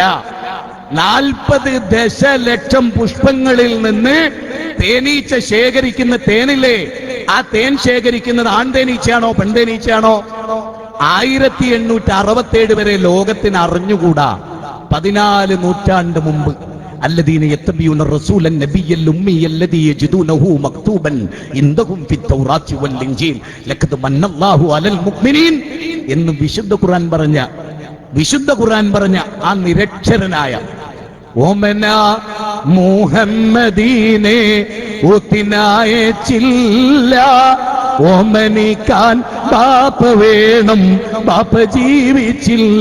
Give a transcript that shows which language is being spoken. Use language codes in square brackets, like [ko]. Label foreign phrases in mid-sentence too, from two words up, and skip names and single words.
[ml] 40 ദശലക്ഷം പുഷ്പങ്ങളിൽ നിന്ന് തേനീച്ച ശേഖരിക്കുന്ന തേനില്ലേ, ആ തേൻ ശേഖരിക്കുന്നത് ആൺതേനീച്ചയാണോ പെൺതേനീച്ചയാണോ? 1867 വരെ ലോകത്തിന് അറിഞ്ഞുകൂടാ. 14 നൂറ്റാണ്ട് മുമ്പ് [ar] الذين يتبعون الرسول النبي الأمي الذي يجدونه مكتوبا عندهم في التوراة والإنجيل لقد من الله على المؤمنين [ml] എന്ന് വിശുദ്ധ ഖുർആൻ പറഞ്ഞ ആ നിരക്ഷരനായ ഓമന മുഹമ്മദീനെ ഒത്തിനായച്ചില്ല, ഓമനിക്കാൻ ബാപ്പ വേണം, ബാപ്പ ജീവിച്ചില്ല.